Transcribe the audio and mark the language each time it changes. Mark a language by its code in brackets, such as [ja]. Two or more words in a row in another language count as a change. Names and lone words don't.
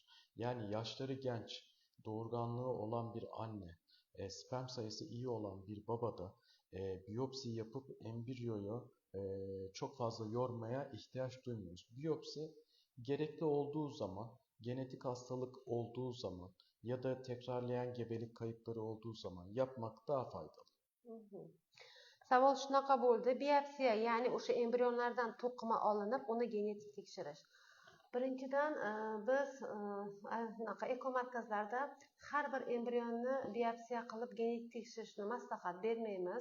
[tr] Yani yaşları genç, doğurganlığı olan bir anne, sperm sayısı iyi olan bir babada biyopsi yapıp embriyoyu çok fazla yormaya ihtiyaç duymuyoruz. Biyopsi gerekli olduğu zaman, genetik hastalık olduğu zaman ya da tekrarlayan gebelik kayıpları olduğu zaman yapmak daha faydalı. [uz] Savol shunaqa bo'ldi. Biyopsiya, ya'ni o'sha embrionlardan to'qima olinib, uni genetik tekshirish. Birinchidan biz bunaqa ekomarkazlarda har bir embrionni biyopsiya qilib genetik tekshirishni maslahat bermaymiz.